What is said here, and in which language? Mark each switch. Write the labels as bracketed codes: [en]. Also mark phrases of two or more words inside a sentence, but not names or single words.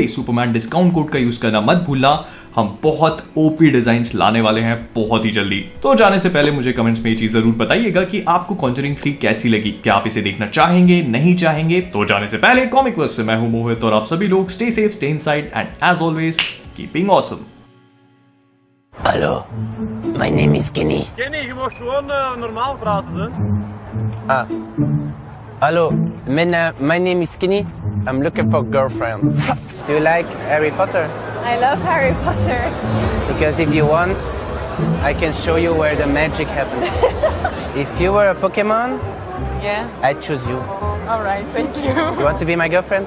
[hi] सुपरमैन [en] discount code [hi] का यूज करना मत भूलना। हम बहुत [en] OP designs [hi] लाने वाले हैं बहुत ही जल्दी। तो जाने से पहले मुझे कमेंट्स में ये चीज जरूर बताइएगा कि आपको कॉन्जरिंग 3 कैसी लगी, क्या आप इसे देखना चाहेंगे, नहीं चाहेंगे। तो जाने से पहले कॉमिक वर्स से मैं हूं मोहित और आप सभी लोग [en] stay safe, stay inside and as always keeping awesome. [nl] Hallo, mijn naam is Kenny. Kenny, je mag gewoon normaal praten, hè? Hallo, mijn naam is Kenny. [en] I'm looking for a girlfriend. Do you like Harry Potter? I love Harry Potter. Because if you want, I can show you where the magic happens. If you were a Pokemon, Yeah. I'd choose you. All right. Thank you. You want to be my girlfriend?